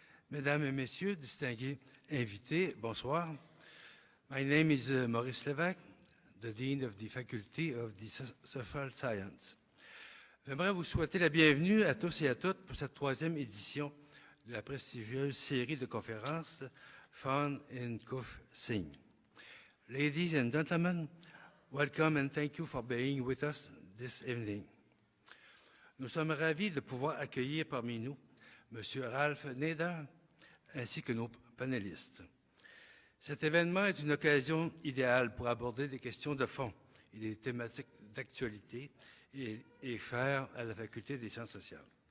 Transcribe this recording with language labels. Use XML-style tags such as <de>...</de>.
<fr>Mesdames et Messieurs, distingués invités, bonsoir.</fr> <en>My name is Maurice Lévesque, the Dean of the Faculty of the Social Science.</en> <fr>J'aimerais vous souhaiter la bienvenue à tous et à toutes pour cette troisième édition de la prestigieuse série de conférences Fun in Kush Sing.</fr> <en>Ladies and gentlemen, welcome and thank you for being with us this evening.</en> <fr>Nous sommes ravis de pouvoir accueillir parmi nous M. Ralph Nader ainsi que nos panélistes. Cet événement est une occasion idéale pour aborder des questions de fond et des thématiques d'actualité et chères à la Faculté des sciences sociales.</fr>